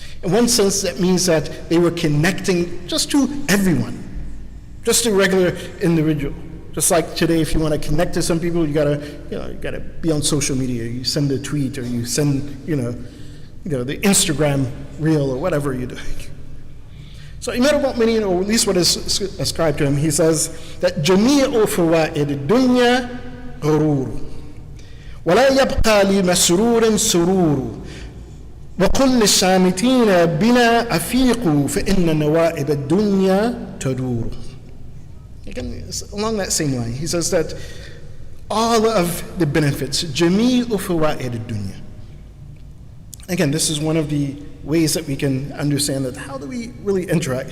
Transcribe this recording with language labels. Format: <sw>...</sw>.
<en>In one sense, that means that they were connecting just to everyone, just a regular individual. Just like today, if you want to connect to some people, you gotta be on social media. You send a tweet, or you send, the Instagram reel, or whatever you're doing. So Imam al-Mu'mineen, or at least what is ascribed to him, he says that</en> <ar>جَمِيعُ فَوَائِدِ الدُّنْيَا غُرُورٌ وَلَا يَبْقَى لِمَسْرُورٍ سُرُورٌ وَقُلْ لِلشَّامِتِينَ بِنَا أَفِيقُوا فَإِنَّ نَوَائِبَ الدُّنْيَا تَدُورُ.</ar> <en>Again, along that same line, he says that all of the benefits,</en> <ar>جَمِيعُ فَوَائِدِ الدُّنْيَا,</ar> <en>Again, this is one of the ways that we can understand that. How do we really interact?</en>